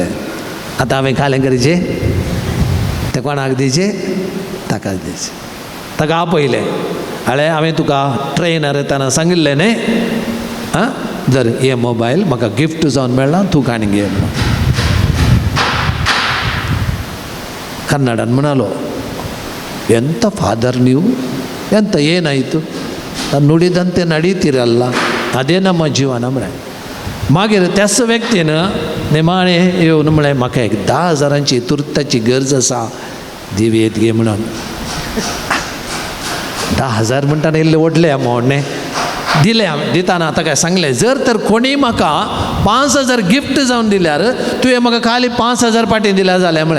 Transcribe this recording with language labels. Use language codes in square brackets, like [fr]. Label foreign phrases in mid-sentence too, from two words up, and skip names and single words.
[kok] आतां हांवें खालें करचें, तें कोणाक दिवचें? ताकाच दिवचें. ताका आपयलें, हाळें हांवें तुका ट्रेनर येताना सांगिल्लें न्ही, आं जर हे मोबायल म्हाका गिफ्ट जावन मेळ्ळा तूं आनी घे म्हणून. कन्नडान म्हणालो, [kn] ಎಂತ ಫಾದರ್ ನೀವು, ಎಂತ ಏನಾಯಿತು, ನುಡಿದಂತೆ ನಡೀತಿರಲ್ಲ, ಅದೇ ನಮ್ಮ ಜೀವನ म्हळें. [kok] मागीर त्याच व्यक्तीन निमाणे येवन म्हळें, म्हाका एक 10,000ची तुर्ताची गरज आसा, दिवेत घे म्हणून. 10,000 म्हणटाना इल्ले व्हडले अमावंट न्ही, दिले. हांवें दिताना ताका सांगलें, जर तर कोणी म्हाका 5,000 गिफ्ट जावन दिल्यार तुवें म्हाका खाली 5,000 पाटी दिल्या जालें म्हळें.